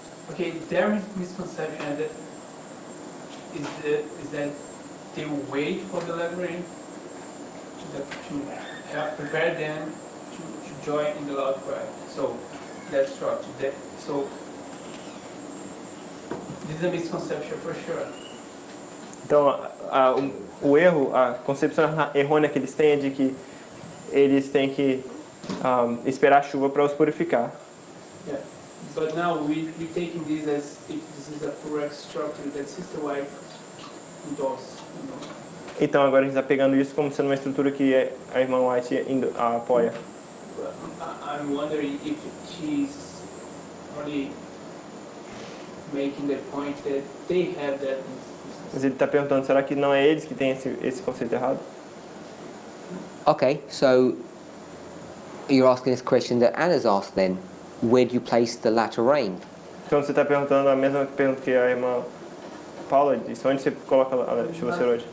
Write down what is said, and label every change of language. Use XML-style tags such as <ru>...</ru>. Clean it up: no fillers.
<en>Okay, their misconception is that they wait for the light rain to help prepare them to join in the loud cry. So that's structure. So this is a misconception for sure.</en> <pt>Então, o erro, a concepção errônea que eles têm é de que eles têm que esperar a chuva para os purificar.</pt> <en>Yeah, but now we're taking this as if this is a correct structure that Sister White endorses.</en> <pt>Então, agora a gente está pegando isso como sendo uma estrutura que a irmã White apoia.</pt> <en>I'm wondering if she's only making the point that they have that.</en> <pt>Mas ele está perguntando, será que não é eles que têm esse conceito errado?</pt> <en>Okay, so you're asking this question that Anna's asked then. Where do you place the latter rain?</en> <pt>Então você está perguntando a mesma pergunta que a irmã Paula disse. Onde você coloca a chuva ser hoje?</pt>